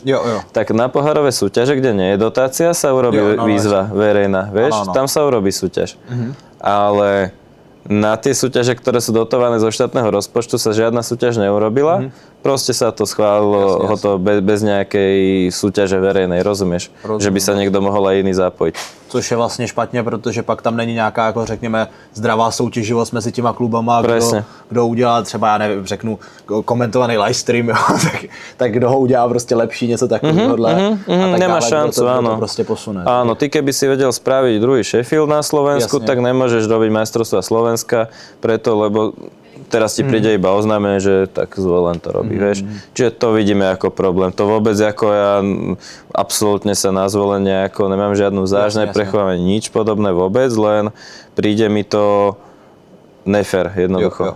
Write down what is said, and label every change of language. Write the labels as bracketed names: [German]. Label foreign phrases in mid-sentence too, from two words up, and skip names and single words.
[Slovak] Tak na pohárové súťaže, kde nie je dotácia, sa urobí výzva verejná, vieš. Tam sa urobí súťaž. Ale na tie súťaže, ktoré sú dotované zo štátneho rozpočtu, sa žiadna súťaž neurobila. Proste sa to schválilo bez nejakej súťaže verejnej, rozumieš? Že by sa niekto mohol aj iný zapojiť. [Czech] Což je vlastně špatně, protože pak tam není nějaká, jako řekněme, zdravá soutěživost mezi těma klubama, kdo udělá třeba, já nevím, řeknu, komentovaný livestream, tak kdo ho udělá prostě lepší, něco takového. [Slovak] Nemá šancu, áno. [Czech] To prostě posune. [Slovak] Áno, ty keby si vedel spraviť druhý Sheffield na Slovensku, tak nemôžeš robiť majstrovstvá Slovenska, preto, lebo teraz ti príde iba oznámenie, že tak zvolen to robí, vieš. Čiže to vidíme ako problém. To vôbec ako ja absolútne sa na zvolenie ako nemám žiadnu záž, neprechováme nič podobné vôbec, len príde mi to nefér jednoducho.